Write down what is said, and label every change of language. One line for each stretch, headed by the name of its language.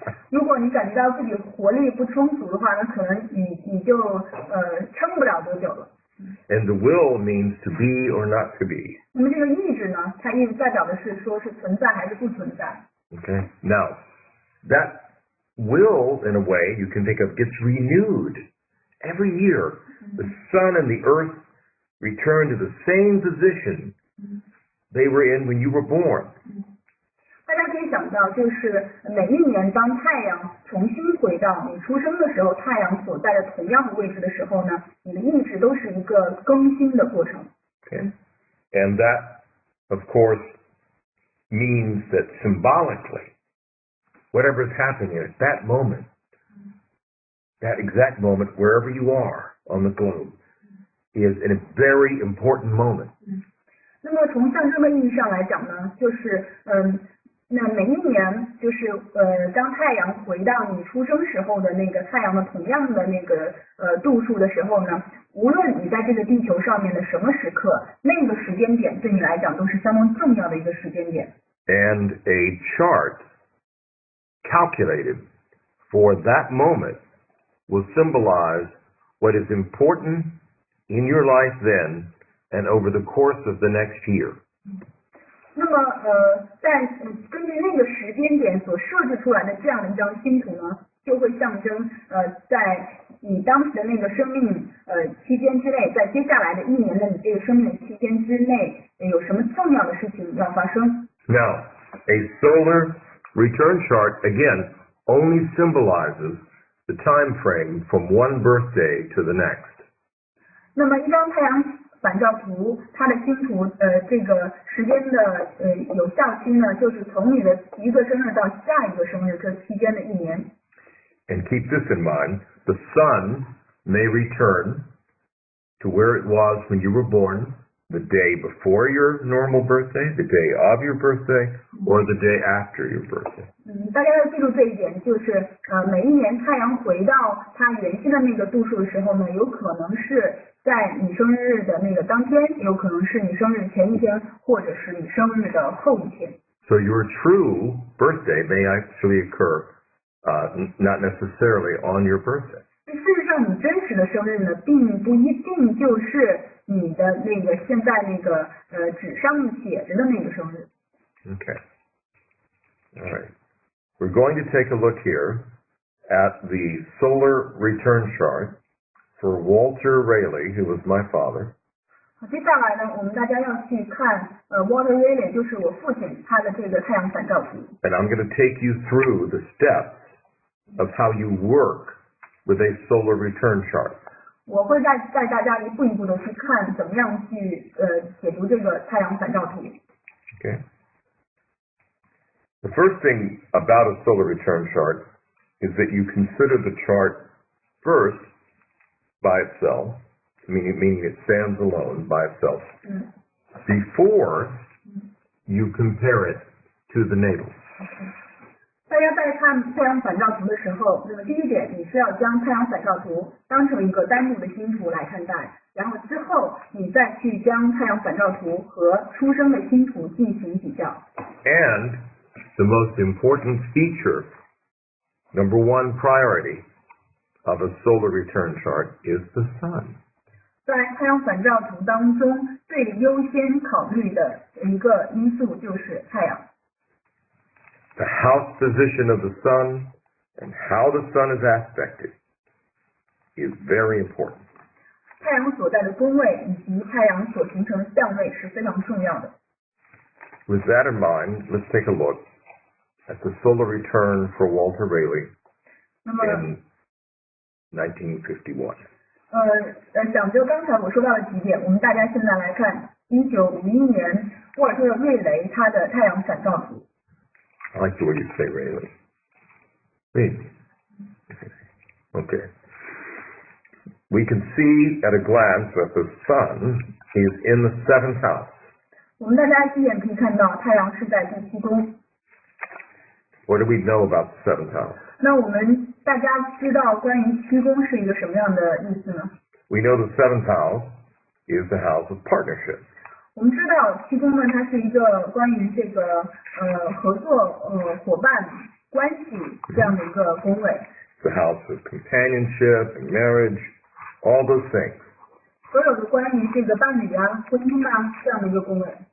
Chinese: 如果你感觉到自己活力不充足的话，那可能你就撑不了多久了。
English: And the will means to be or not to be.
Chinese: 那么这个意志呢，它意代表的是说是存在还是不存在。
English: Okay. Now, that will, in a way, you can think of gets renewed every year. The sun and the earth return to the same position they were in when you were born.
Chinese: 大家可以想到，就是每一年当太阳重新回到你出生的时候，太阳所在的同样的位置的时候呢，你的意志都是一个更新的过程。
English: Okay. And that, of course, means that symbolically, whatever is happening at that moment, that exact moment, wherever you are on the globe, is a very important moment.
Chinese: 那么从象征的意义上来讲呢，就是那每一年就是当太阳回到你出生时候的那个太阳的同样的那个度数的时候呢，无论你在这个地球上面的什么时刻，那个时间点对你来讲都是相当重要的一个时间点。
English: And a chart calculated for that moment will symbolize what is important in your life then and over the course of the next year.
Chinese: 那么在根据那个时间点所设置出来的这样的一张星图呢，就会象征在你当时的那个生命期间之内，在接下来的一年的你这个生命期间之内，有什么重要的事情要发生。
English: Now, a solar return chart, again, only symbolizes the time frame from one birthday to the next.
Chinese: 那么一张太阳反照图，它的星图这个时间的有效期呢，就是从你的一个生日到下一个生日这期间的一年。
English: And keep this in mind, the sun may return to where it was when you were born, the day before your normal birthday, the day of your birthday, or the day after your birthday.
Chinese: 大家要记住这一点，就是每一年太阳回到它原先的那个度数的时候呢，有可能是在你生日的那个当天，有可能是你生日前一天，或者是你生日的后一天。
English: So your true birthday may actually occur not necessarily on your birthday.
Chinese: 事实上，你真实的生日呢，并不一定就是你的那个现在那个纸上面写着的那个生日。
English: Okay. All right. We're going to take a look here at the solar return chart for Walter Rayleigh, who was my father.
Chinese: 接下来呢，我们大家要去看Water Relay，就是我父亲他的这个太阳反照图。
English: And I'm going to take you through the steps of how you work with a solar return chart.
Chinese: 我会带大家一步一步的去看怎么样去解读这个太阳反照图。
English: Okay. The first thing about a solar return chart is that you consider the chart first by itself, meaning it stands alone by itself, before you compare it to the natal.
Chinese: 大家在看太阳反照图的时候，那么第一点，你是要将太阳反照图当成一个单独的星图来看待，然后之后你再去将太阳反照图和出生的星图进行比较。
English: And the most important feature, number one priority of a solar return chart is the sun.
Chinese: 在太阳反照图当中，最优先考虑的一个因素就是太阳。
English: The house position of the sun and how the sun is aspected is very important.
Chinese: 太阳所在的宫位以及太阳所形成的相位是非常重要的。
English: With that in mind, let's take a look at the solar return for Walter Rayleigh in 1951.
Chinese: 讲究刚才我说到的几点，我们大家现在来看1951年沃尔特瑞雷他的太阳反照图。
English: I like the way you say Rayleigh. Rayleigh. Okay. We can see at a glance that the sun is in the 7th house.
Chinese: 我们大家一眼可以看到太阳是在第7宫。
English: What do we know about the 7th house?
Chinese: 那我们大家知道关于7宫是一个什么样的意思呢？
English: We know the 7th house is the house of partnership.
Chinese: 我们知道7宫呢，它是一个关于这个合作伙伴关系这样的一个宫位。
English: The house of companionship and marriage, all those things.
Chinese: 所有的关于这个伴侣啊、婚姻啊这样的一个宫位。